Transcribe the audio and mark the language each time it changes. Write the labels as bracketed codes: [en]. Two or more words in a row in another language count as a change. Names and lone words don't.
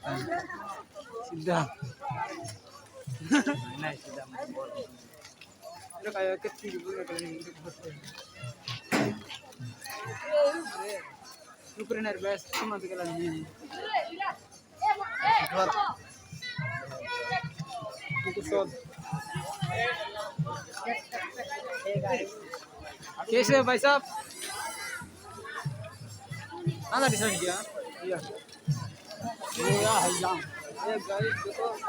[id] Sudah. Nah, sudah. Sudah kayak kecil juga kalau ini. [en] Super nervous, [id] cuma tinggal ini. Itu shot. [hi] कैसे है भाई साहब आना डिसाइड किया ये यार हल्ला ये गाड़ी देखो